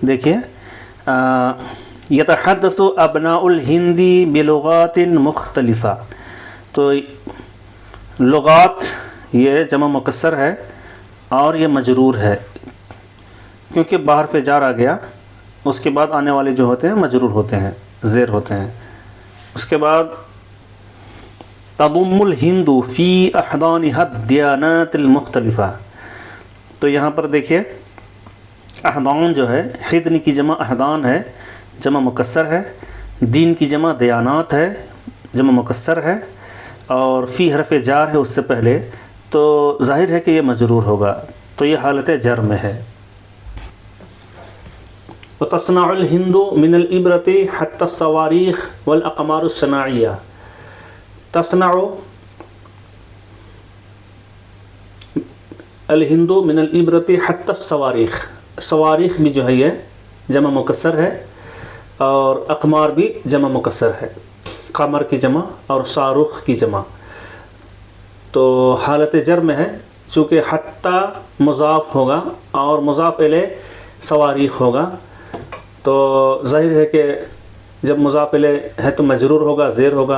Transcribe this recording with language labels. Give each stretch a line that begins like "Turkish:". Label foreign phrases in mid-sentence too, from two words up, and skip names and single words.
Urdu: دیکھیے
Arabic: یتحدث ابناء الہند بلغات مختلفہ،
Urdu: تو لغات یہ جمع مکسر ہے اور یہ مجرور ہے کیونکہ باہر فے جار آ گیا، اس کے بعد آنے والے جو ہوتے ہیں مجرور ہوتے ہیں، زیر ہوتے ہیں، اس کے بعد
Arabic: تضم الہند فی احضانها الدیانات المختلفہ.
Urdu: تو یہاں پر دیکھیے احضان جو ہے، حضن کی جمع احضان ہے، جمع مکسر ہے، دین کی جمع دیانات ہے، جمع مکسر ہے، اور فی حرف جار ہے اس سے پہلے، تو ظاہر ہے کہ یہ مجرور ہوگا، تو یہ حالت جر میں ہے.
Arabic: وتصنع الہند من الابرۃ حتی الصواریخ والاقمار الصناعیہ. تصنع الہند من الابرۃ حتی الصواریخ.
Urdu: صواریخ بھی جو ہے یہ جمع مکسر ہے، اور اقمار بھی جمع مکسر ہے، قمر کی جمع اور صاروخ کی جمع. تو حالت جر میں ہے، چونکہ حتی مضاف ہوگا اور مضاف الیہ صواریخ ہوگا، تو ظاہر ہے کہ جب مضاف الیہ ہے تو مجرور ہوگا، زیر ہوگا.